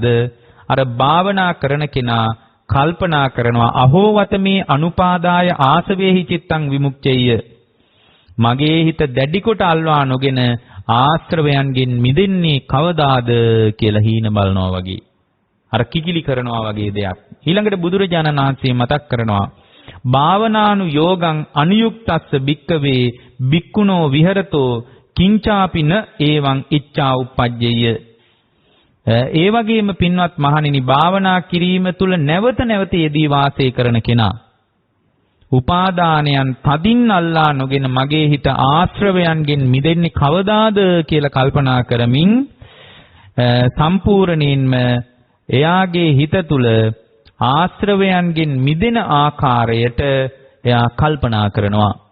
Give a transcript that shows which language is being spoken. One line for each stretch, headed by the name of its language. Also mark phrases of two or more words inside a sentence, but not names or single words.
Sinhala: අර භාවනා කරන කෙනා කල්පනා කරනවා
Pali: අහෝවත මේ අනුපාදාය ආසවේහි චිත්තං විමුක්ඛේය.
Sinhala: මගේ හිත දැඩි කොට අල්වා නොගෙන ආශ්‍රවයන්ගෙන් මිදෙන්නේ කවදාද කියලා හීන බලනවා වගේ. අර කිකිලි කරනවා වගේ දෙයක්. ඊළඟට බුදුරජාණන් වහන්සේ මතක් කරනවා
Pali: භාවනානු යෝගං අනියුක්තස්ස භික්කවේ භික්ඛුනෝ විහෙරතෝ කිංචාපින ඒවං ඉච්ඡා උප්පජ්ජය.
Sinhala: ඒ වගේම පින්වත් මහණෙනි භාවනා කිරීම තුල නැවත නැවත යෙදී වාසය කරන කෙනා උපාදානයන් තදින් අල්ලා නොගෙන මගේ හිත ආශ්‍රවයන්ගෙන් මිදෙන්නේ කවදාද කියලා කල්පනා කරමින් සම්පූර්ණයෙන්ම එයාගේ හිත තුල ආශ්‍රවයන්ගෙන් මිදෙන ආකාරයට එයා කල්පනා කරනවා.